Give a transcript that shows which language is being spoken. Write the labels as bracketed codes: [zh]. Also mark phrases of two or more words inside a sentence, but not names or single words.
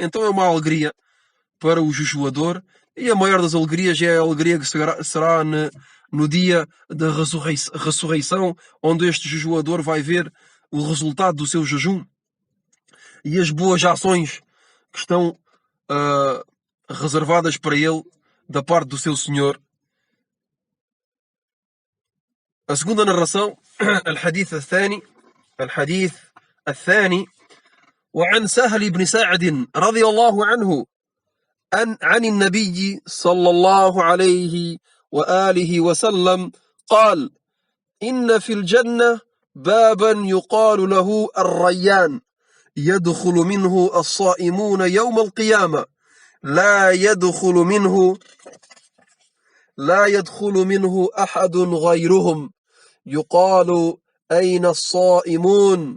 [pt] Então é uma alegria para o jejuador, e a maior das alegrias é a alegria que será no dia da ressurreição, onde este jejuador vai ver o resultado do seu jejum e as boas ações que estão reservadas para ele da parte do seu Senhor. A segunda narração, [ar] الحديث الثاني وعن سهل بن ساعد رضي الله عنه عن النبي صلى الله عليه وآله وسلم قال: إن في الجنة بابا يقال له الريان يدخل منه الصائمون يوم القيامة لا يدخل منه أحد غيرهم يقال: أين الصائمون؟